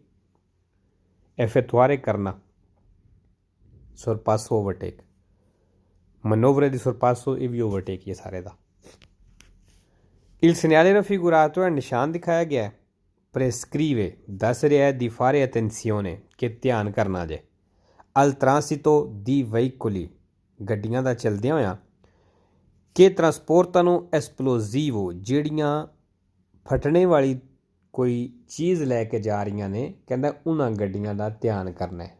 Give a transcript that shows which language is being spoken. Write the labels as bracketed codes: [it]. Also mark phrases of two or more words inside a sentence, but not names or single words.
[pa] ਐਫੇਤੁਆਰੇ ਕਰਨਾ, ਸੁਰਪਾਸੋ ਓਵਰਟੇਕ, [it] manovre di sorpasso [pa] ਇਹ ਵੀ ਓਵਰਟੇਕ ਹੀ ਹੈ ਸਾਰੇ ਦਾ। [it] Il segnale raffigurato è [pa] ਨਿਸ਼ਾਨ ਦਿਖਾਇਆ ਗਿਆ ਹੈ। ਪ੍ਰੈਸਕ੍ਰੀਵੇ ਦੱਸ ਰਿਹਾ ਹੈ [it] di fare attenzione [pa] ਕਿ ਧਿਆਨ ਕਰਨਾ ਜੇ। [it] al transito di veicoli [pa] ਗੱਡੀਆਂ ਦਾ ਚਲਦਿਆਂ ਹੋਇਆਂ [it] che trasportano esplosivo [pa] ਜਿਹੜੀਆਂ ਫਟਣੇ ਵਾਲੀ ਕੋਈ ਚੀਜ਼ ਲੈ ਕੇ ਜਾ ਰਹੀਆਂ ਨੇ, ਕਹਿੰਦਾ ਉਹਨਾਂ ਗੱਡੀਆਂ ਦਾ ਧਿਆਨ ਕਰਨਾ ਹੈ।